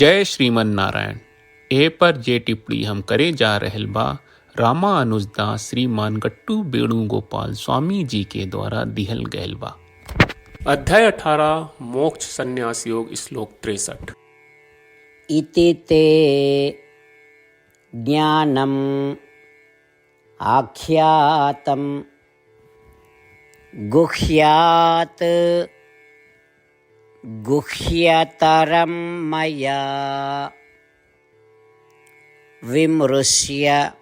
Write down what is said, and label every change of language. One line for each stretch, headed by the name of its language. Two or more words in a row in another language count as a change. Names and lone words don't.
Bhojpuri: जय श्रीमन नारायण। ए पर जे टिप्पणी हम करे जा रहल बा रामानुजदास श्रीमान गट्टू वेणुगोपाल स्वामी जी के द्वारा दिहल गयल बा। अध्याय 18 मोक्ष संन्यास योग श्लोक 63।
Sanskrit: इति ते ज्ञानम् आख्यातं गुह्यात् गुह्यतरं मया विमृश्य